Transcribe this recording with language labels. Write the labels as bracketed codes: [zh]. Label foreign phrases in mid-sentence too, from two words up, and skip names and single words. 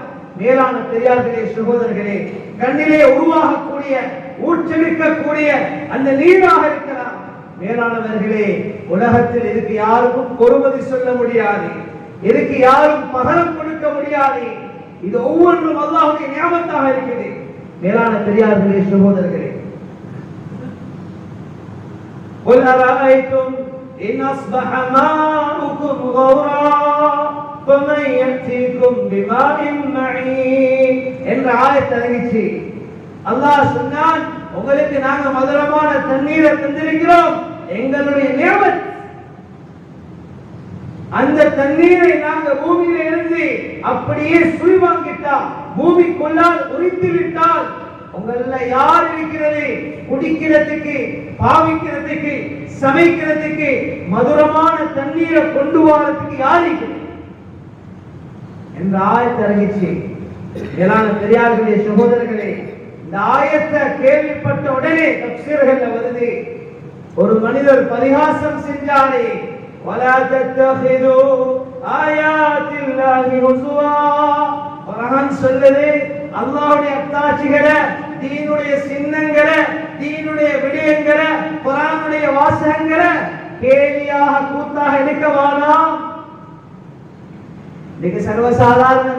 [ta] மேலான பெரியார்களே, சகோதரர்களே, கண்ணிலே உருவாகக்கூடிய ஊற்றெடுக்கக்கூடிய அந்த நீராக இருக்கலாம். மேலானவர்களே, உலகத்தில் இதுக்கு யாருக்கும் பொறுமதி சொல்ல முடியாது, இதுக்கு யாரும் பகரம் கொடுக்க முடியாது. இது ஒவ்வொன்றும் அல்லாஹ்வுடைய நியமத்தாக இருக்குது. மேலான பெரியார்களே, சகோதரர்களே, [ar] قُلْ أَرَأَيْتُمْ إِنْ أَصْبَحَ مَاؤُكُمْ غَوْرًا فَمَنْ يَأْتِيكُمْ بِمَاءٍ مَعِينٍ [ta] என்ற ஆயத் இறங்கிச்சு. அல்லாஹ் சொன்னான், உங்களுக்கு நாங்க மதுரமான தண்ணீரை தந்திருக்கிறோம், எங்களுடைய நியமத். அந்த தண்ணீரை நாங்க பூமியில இருந்து அப்படியே சுழிவாங்கிட்டா, பூமிக்குள்ளால் உரித்து விட்டால், உங்கள யார் இருக்கிறது குடிக்கிறதுக்கு, பாவிக்கிறதுக்கு, சமைக்கிறதுக்கு மதுரமான தண்ணீரை கொண்டு வரதுக்கு யார் இருக்கிறது என்ற ஆயத்தை இறங்கிச்சு. மேலான பெரியார்களே, சகோதரர்களே, இந்த ஆயத்தை கேள்விப்பட்ட உடனே தஃசீர்கள்ல வருது, ஒரு மனிதர் பரிகாசம் செஞ்சாரே, [ar] وَلَا تَتَّخِذُوا آيَاتِ اللَّهِ هُزُوًا. [ta] குர்ஆன் சொல்லுது, அல்லாஹ்வுடைய அத்தாட்சிகளை, தீனுடைய சின்னங்களை, தீனுடைய விடயங்களை, குர்ஆனுடைய வாசகங்களை கேலியாக கூத்தாக எடுக்க வேண்டாம். இன்னைக்கு சர்வசாதாரணம்.